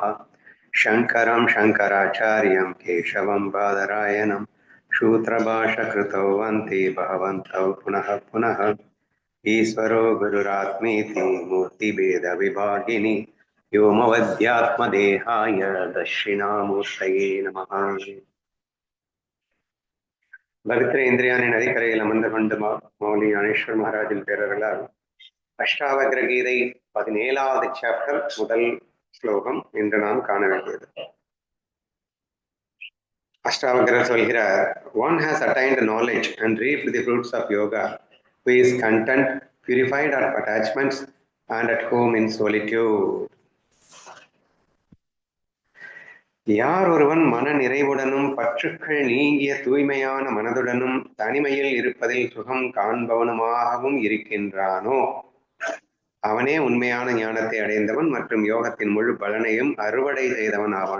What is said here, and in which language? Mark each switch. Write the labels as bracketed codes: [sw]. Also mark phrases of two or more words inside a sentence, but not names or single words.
[sa] शङ्करं शङ्कराचार्यं केशवं बादरायणं सूत्रभाष्यकृतौ वन्ते भगवन्तौ पुनः पुनः। ईश्वरो गुरुरात्मेति मूर्तिभेदविभागिनि व्योमवद्यात्मदेहाय दक्षिणामूर्तये नमः। [ta] பவித்திர இந்திரியானின் நதிக்கரையில் அமர்ந்து கொண்டு மௌலி ஞானேஸ்வர் மகாராஜின் பேரர்களால் அஷ்டாவக்ர கீதை 17வது சாப்டர் முதல் ஸ்லோகம் இன்று நாம் காண வேண்டியது. அஷ்டாவக்ரர் சொல்கிறார், [en] One has attained knowledge and reaped the fruits of yoga who is content, purified of attachments and at home in solitude. [ta] யார் ஒருவன் மன நிறைவுடனும் பற்றுக்கள் நீங்கிய தூய்மையான மனதுடனும் தனிமையில் இருப்பதில் சுகம் காண்பவனுமாகவும் இருக்கின்றானோ அவனே உண்மையான ஞானத்தை அடைந்தவன் மற்றும் யோகத்தின் முழு பலனையும் அறுவடை செய்தவன் ஆவான்.